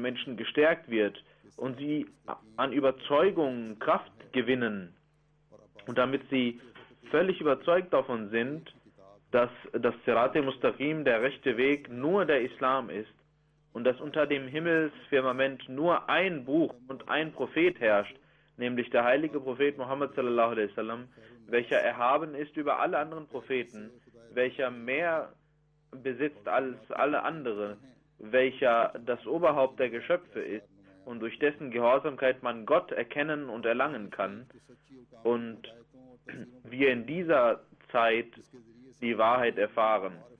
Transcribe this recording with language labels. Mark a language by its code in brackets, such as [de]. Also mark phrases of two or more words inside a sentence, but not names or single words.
[de] Menschen gestärkt wird und sie an Überzeugung Kraft gewinnen und damit sie völlig überzeugt davon sind, dass das [ur] صراطِ مستقیم, [de] der rechte Weg, nur der Islam ist und dass unter dem Himmelsfirmament nur ein Buch und ein Prophet herrscht, nämlich der heilige Prophet Muhammad [ar] صلى الله عليه وسلم, [de] welcher erhaben ist über alle anderen Propheten, welcher mehr besitzt als alle anderen, welcher das Oberhaupt der Geschöpfe ist und durch dessen Gehorsamkeit man Gott erkennen und erlangen kann und wir in dieser Zeit die Wahrheit erfahren.